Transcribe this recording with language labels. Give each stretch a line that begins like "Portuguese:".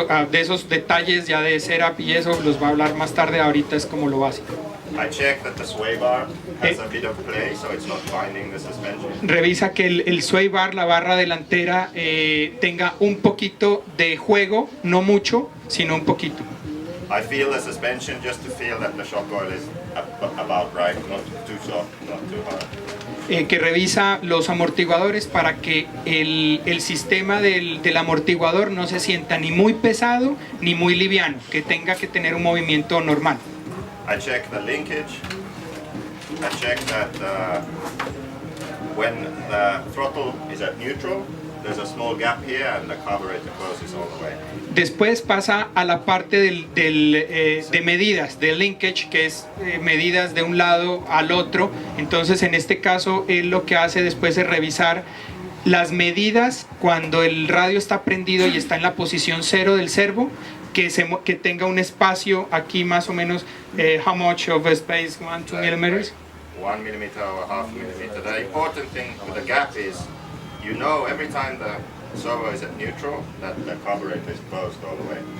Spanish: De esos detalles ya de setup y eso los va a hablar más tarde. Ahorita es como lo básico.
English: I check that the sway bar has a bit of play, so it's not binding the suspension.
Spanish: Revisa que el sway bar, la barra delantera, tenga un poquito de juego, no mucho, sino un poquito.
English: I feel the suspension just to feel that the shock oil is about right, not too soft, not too hard.
Spanish: Que revisa los amortiguadores para que el sistema del amortiguador no se sienta ni muy pesado ni muy liviano, que tenga que tener un movimiento normal.
English: I check the linkage. I check that when the throttle is at neutral, there's a small gap here and the carburetor closes all the way.
Spanish: Después pasa a la parte de medidas, de linkage, que es medidas de un lado al otro. Entonces, en este caso, él lo que hace después es revisar las medidas cuando el radio está prendido y está en la posición 0 del servo, que tenga un espacio aquí más o menos,
English: how much of a space, 1, 2 millimeters? 1 millimeter or half millimeter. The important thing with the gap is, every time the servo is at neutral, that the carburetor is closed all the way.